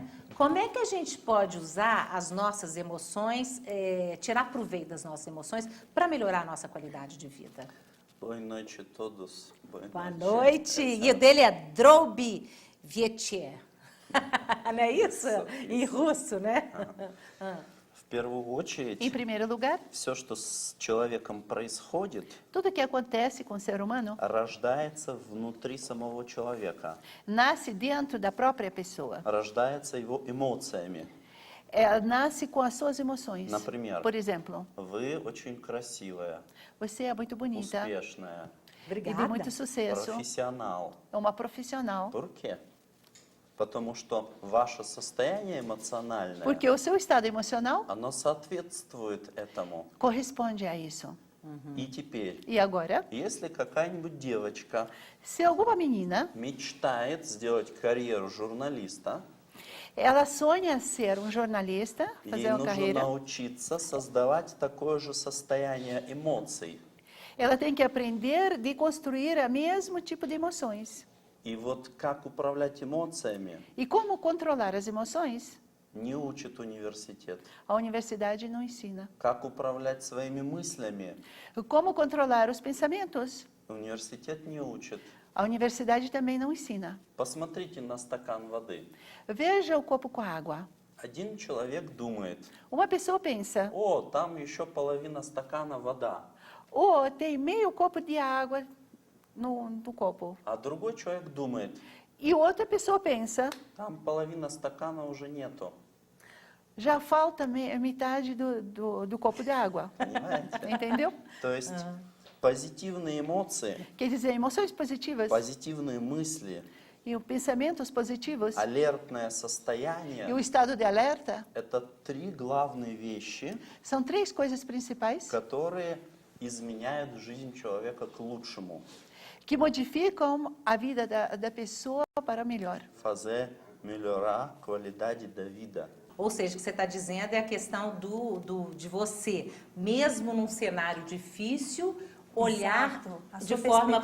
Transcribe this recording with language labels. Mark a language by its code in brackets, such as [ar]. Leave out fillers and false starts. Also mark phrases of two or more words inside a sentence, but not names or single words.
[pt] Como é que a gente pode usar as nossas emoções, tirar proveito das nossas emoções para melhorar a nossa qualidade de vida? Boa noite a todos. Boa noite. E o dele é Drobi Vietier. Não é isso? Em russo, né? [ru] В первую очередь, [pt] Em primeiro lugar, [ru] все, что с человеком происходит, [pt] tudo que acontece com o ser humano [ru] рождается внутри самого человека, [pt] nasce dentro da própria pessoa. [ru] рождается его эмоциями. [pt] Nasce com as suas emoções. [ru] Например, [pt] Por exemplo, [ru] вы очень красивая, [pt] você é muito bonita [ru] успешная, [pt] e de Obrigada. muito sucesso, [ru] профессионал. [pt] é uma profissional. Por quê? [ru] Потому что ваше состояние эмоциональное, [pt] Porque o seu estado emocional [ru] оно соответствует этому. [pt] corresponde a isso. [ru] И теперь, [pt] E agora, [ru] если какая-нибудь девочка [pt] se alguma menina, [ru] мечтает сделать карьеру журналиста, [pt] ela sonha ser um jornalista, [ru] ей [pt] fazer uma [ru] нужно [pt] carreira, [ru] научиться создавать такое же состояние эмоций. [pt] ela tem que aprender de construir o mesmo tipo de emoções. [ru] И вот как uправлять эмоциями [pt] E como controlar as emoções? [ru] не учит университет. [pt] A universidade não ensina. [ru] Как управлять своими мыслями [pt] Como controlar os pensamentos? [ru] университет не учит. [pt] A universidade também não ensina. [ru] Посмотрите на стакан воды. [pt] Veja o copo com água. [ru] Один человек думает: [pt] Uma pessoa pensa, [ru] о, там еще половина стакана вода. [pt] tem meio copo de água no copo. [ru] А другой человек думает, [pt] E outra pessoa pensa, [ru] там половина стакана уже нету. [pt] já falta metade do copo de água. [ru] Понимаете? [pt] Entendeu? [ru] То есть позитивные эмоции, [pt] Quer dizer, emoções positivas [ru] позитивные мысли, [pt] e pensamentos positivos [ru] алертное [pt] e o [ru] состояние [pt] estado de alerta – [ru] это три главные вещи, [pt] são três coisas principais [ru] которые изменяют жизнь человека к лучшему. [pt] que modificam a vida da pessoa para melhor. Fazer melhorar a qualidade da vida. Ou seja, o que você está dizendo é a questão de você, mesmo num cenário difícil, olhar Exato, a de sua forma